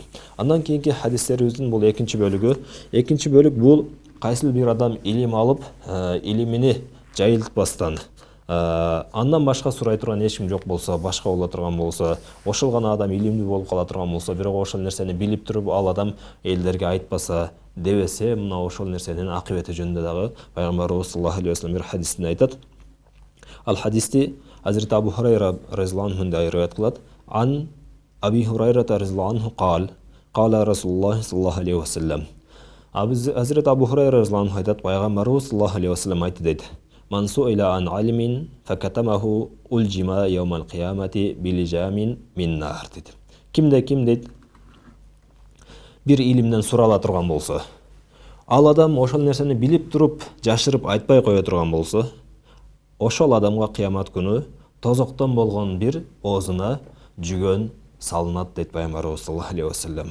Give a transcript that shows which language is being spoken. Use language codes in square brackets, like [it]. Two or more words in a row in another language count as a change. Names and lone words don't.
[ky] Андан кийинки хадистерибиздин бул экинчи бөлүк бул кайсыл бир адам илим алып, илимини жайылтпастан, андан башка сурай турган эч ким жок болсо, башка боло турган болсо, ошол гана адам илимдүү болуп кала турган болсо, бирок ошол нерсени билип туруп ал адам элдерге айтпаса, дебесе, мына ошол нерсенин акыбети жөнүндө дагы пайгамбарыбыз [ar] صلى الله عليه وسلم [ky] бир хадисте айтат. Ал хадисти Hazreti Abu Hurayra [ar] رضي الله عنه [ky] риwayat кылат. [ar] عن أبي هريرة رضي الله عنه قال رسول الله صلى الله عليه وسلم. [ky] Hazreti Abu Hurayra [ar] رضي الله عنه [ky] айтат, пайгамбарыбыз [ar] صلى الله عليه وسلم [ky] айтты дейт. [ar] من سئل عن علم فكتمه ألجم يوم القيامة بلجام من نار дейт. [ky] Кимде дейт бир илимден сурала турган болсо, ал адам ошол нерсени билип туруп жашырып айтпай кое турган болсо, ошол адамга кыямат күнү тозоктон болгон бир оозуна жүгөн салынат дейт пайгамбарыбыз [ar] صلى الله عليه وسلم.